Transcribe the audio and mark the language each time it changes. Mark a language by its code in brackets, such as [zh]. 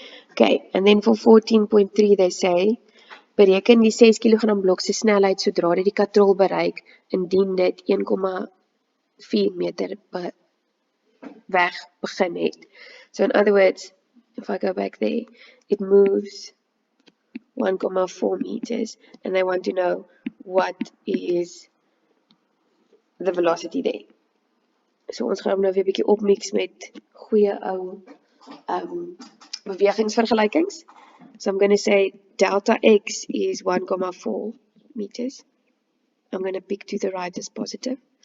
[en] Okay, and then for 14.3 they say, [af] bereken die 6 kg blok se snelheid sodra dit die katrol bereik, indien dit 1,4 meter weg begin het. [en] So in other words, if I go back there, it moves 1,4 meters, and they want to know what is the velocity there. [af] So ons gaan hom nou weer 'n bietjie opmix met goeie ou bewegingsvergelykings. [en] So I'm going to say delta x is 1,4 meters. I'm going to pick to the right as positive.